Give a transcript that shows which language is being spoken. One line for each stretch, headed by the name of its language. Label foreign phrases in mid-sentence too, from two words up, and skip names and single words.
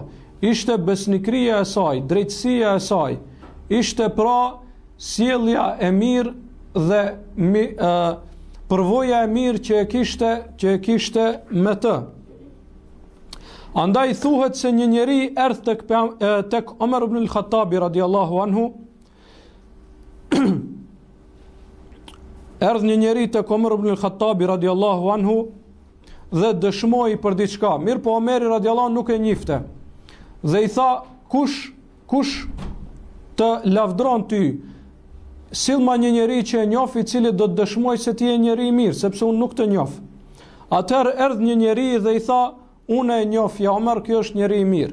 Albanian: Ishte besnikëria e saj, drejtësia e saj. Ishte pra sjellja e mirë dhe përvoja e mirë që e kishte me të. Andaj thuhet se një njeri erdhi tek Omer ibn al-Khattabi
Arabic: رضي الله عنه.
Albanian: Erdhi një njeri tek Omer ibn al-Khattabi
Arabic: رضي الله عنه
Albanian: dhe dëshmoi për diçka. Mirë, po Omeri radiallahu nuk e njifte. Dhe i tha, kush të lavdron ty? Sillma një njeri që e njoh, i cili do të dëshmoj se ti je njeri i mirë, sepse unë nuk të njoh. Atëherë erdhi një njeri dhe i tha, unë e njoh, ja Omer, ky është njeri i mirë.